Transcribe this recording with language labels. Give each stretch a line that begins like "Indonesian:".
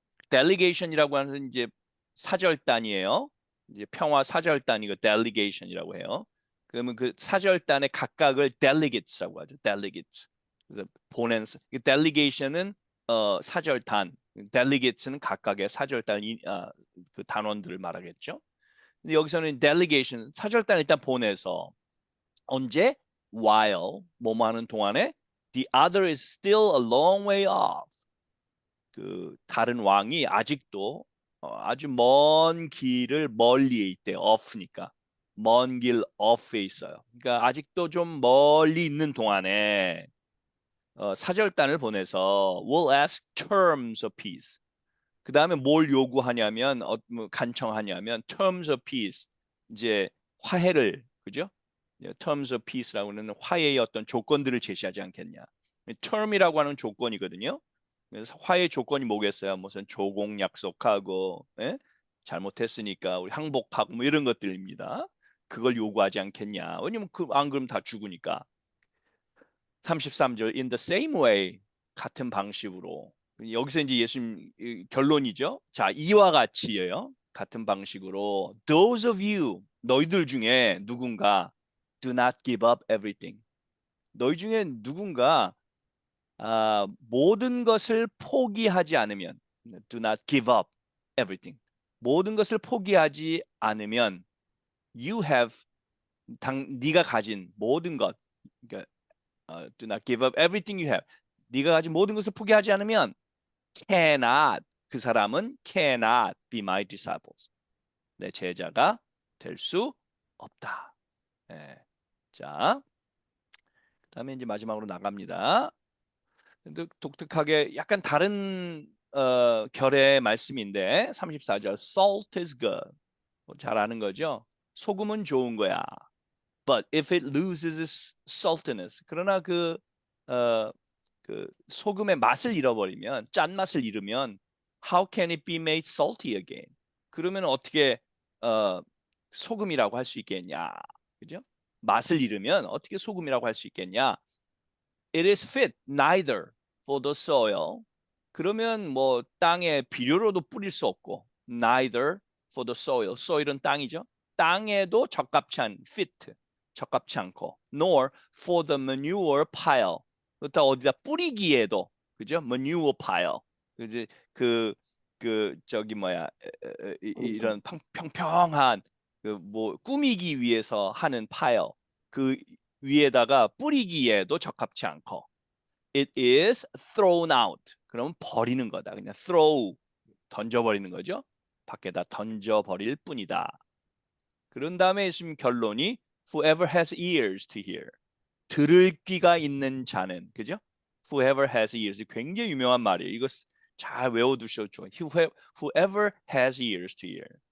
Korean: delegation이라고 하는 이제 사절단이에요. 이제 평화 사절단이고 delegation이라고 해요. 그러면 그 사절단의 각각을 delegates라고 하죠.
English: delegates.
Korean: 그래서 보낸 delegation은 사절단, delegates는 각각의 사절단 그 단원들을 말하겠죠. 근데 여기서는
English: delegation
Korean: 사절단 일단 보내서 언제
English: while
Korean: 뭐뭐 하는 동안에
English: the other is still a long way off.
Korean: 그 다른 왕이 아직도 아주 먼 길을 멀리에 있대요. off니까 먼 길 off에 있어요. 그러니까 아직도 좀 멀리 있는 동안에 사절단을 보내서
English: will ask terms of peace.
Korean: 그 다음에 뭘 요구하냐면 뭐 간청하냐면 terms of peace, 이제 화해를, 그죠? terms of peace라고 하는 화해의 어떤 조건들을 제시하지 않겠냐. term이라고 하는 조건이거든요. 그래서 화해 조건이 뭐겠어요? 무슨 조공 약속하고, 예? 잘못했으니까 우리 항복하고 뭐 이런 것들입니다. 그걸 요구하지 않겠냐. 왜냐면 안 그러면 다 죽으니까.
English: 33절 in the same way,
Korean: 같은 방식으로. 여기서 이제 예수님 결론이죠. 자, 이와 같이요. 같은 방식으로
English: those of you,
Korean: 너희들 중에 누군가
English: do not give up everything.
Korean: 너희 중에 누군가 모든 것을 포기하지 않으면
English: do not give up everything.
Korean: 모든 것을 포기하지 않으면
English: you have
Korean: 네가 가진 모든 것, 그러니까
English: do not give up everything you have.
Korean: 네가 가진 모든 것을 포기하지 않으면 cannot, 그 사람은
English: cannot be my disciples.
Korean: 내 제자가 될 수 없다. 예. 자, 그다음에 이제 마지막으로 나갑니다. 근데 독특하게 약간 다른 결의 말씀인데 34절
English: salt is good.
Korean: 잘 아는 거죠? 소금은 좋은 거야.
English: But if it loses its saltiness,
Korean: 그러나 그 소금의 맛을 잃어버리면, 짠맛을 잃으면
English: how can it be made salty again?
Korean: 그러면 어떻게 소금이라고 할 수 있겠냐? 그죠? 맛을 잃으면 어떻게 소금이라고 할 수 있겠냐?
English: It is fit neither for the soil.
Korean: 그러면 뭐 땅에 비료로도 뿌릴 수 없고
English: neither for the soil.
Korean: soil은 땅이죠. 땅에도 적합치 않은 fit, 적합치 않고
English: nor for the manure pile.
Korean: 그렇다 어디다 뿌리기에도, 그죠?
English: manure pile.
Korean: 이제 저기 뭐야 이런 평평한 뭐 꾸미기 위해서 하는 pile, 그 위에다가 뿌리기에도 적합치 않고
English: it is thrown out.
Korean: 그럼 버리는 거다. 그냥 throw, 던져버리는 거죠. 밖에다 던져버릴 뿐이다. 그런 다음에 예수님 결론이
English: whoever has ears to hear.
Korean: 들을 귀가 있는 자는, 그죠?
English: whoever has ears.
Korean: 굉장히 유명한 말이에요. 이거 잘 외워두셔도
English: whoever has ears to hear.